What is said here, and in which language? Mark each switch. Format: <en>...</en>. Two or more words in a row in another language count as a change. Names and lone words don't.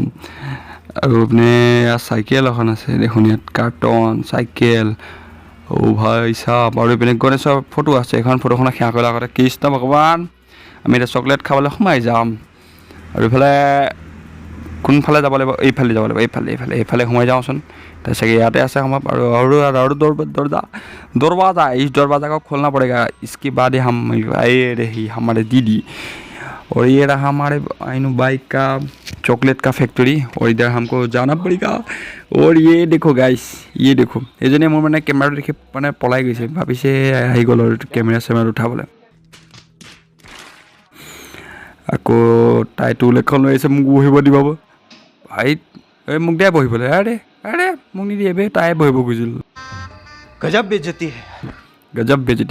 <as>আৰু এইপিনে চাইকেল এখন আছে দেখোন, ইয়াত কাৰ্টন চাইকেল, অ' ভাই চাপ। আৰু এইপিনে গণেশৰ ফটো আছে, এখন ফটোখনত সেৱা কৰাৰ আগতে কৃষ্ণ ভগৱান। আমি এতিয়া চকলেট খাবলৈ সোমাই যাম। আৰু এইফালে কোনফালে যাব লাগিব? এইফালে যাব লাগিব, এইফালে সোমাই যাওঁচোন। তাৰপিছত ইয়াতে আছে সোমাম।</as> <hi>আৰু दरवाजा, इस दरवाजा को खोलना पड़ेगा, इसके बाद ही हम ये रही हमारे दीदी। और ये रहा हमारे बाइक का चॉकलेट का फैक्ट्री, और इधर हमको जाना पड़ेगा। और ये देखो गाइस, ये देखो एजने मोर मैंने कैमरा देखि माने</hi> <as>पলাই গৈছে, ভাবিছে আহি গ'ল আৰু কেমেৰা উঠাবলৈ। আকৌ তাই টুল এখন লৈ আহিছে মোক বহিব দিব ভাই, এই মোক দিয়া বহিবলৈ। আৰে মোক নিদিয়ে বে, তাই বহিব খুজিছিল।</as> <hi>गज़ब बेइज़्ज़ती।</hi>